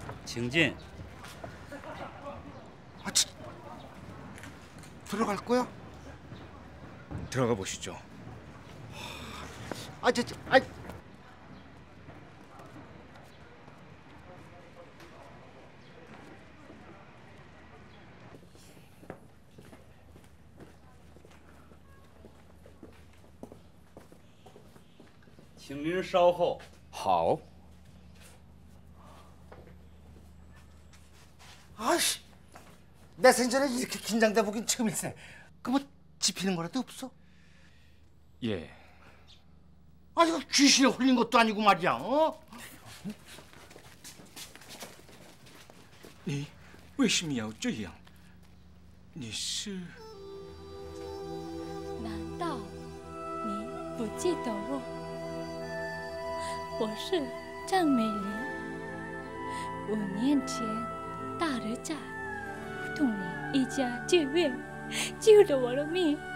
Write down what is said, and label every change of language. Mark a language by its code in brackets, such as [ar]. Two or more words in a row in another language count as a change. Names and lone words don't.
[zh] 请进。 [ko] 들어갈 거야? 들어가 보시죠. 아이. [zh] 请您稍后。好。 [ko] 아씨, 내 생전에 이렇게 긴장돼 보긴 처음일세. 그 뭐 집히는 거라도 없어? 예. 아니 이거 귀신에 홀린 것도 아니고 말이야. 어? [zh] 你为什么要这样？你是？难道你不记得我？我是张美玲。5年前，大人在胡同里一家剧院救了我的命。